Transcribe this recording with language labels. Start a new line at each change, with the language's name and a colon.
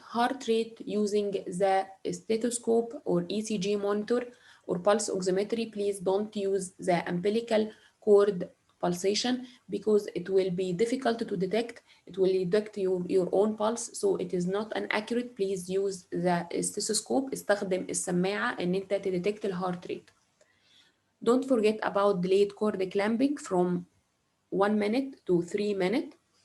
English: Heart rate using the stethoscope or ECG monitor or pulse oximetry. Please don't use the umbilical cord pulsation because it will be difficult to detect. It will detect your own pulse, so it is not an accurate. Please use the stethoscope.
Arabic: استخدم السماعة ان انت تديتكت الهارت rate.
English: Don't forget about delayed cord clamping from 1 minute to 3 minutes.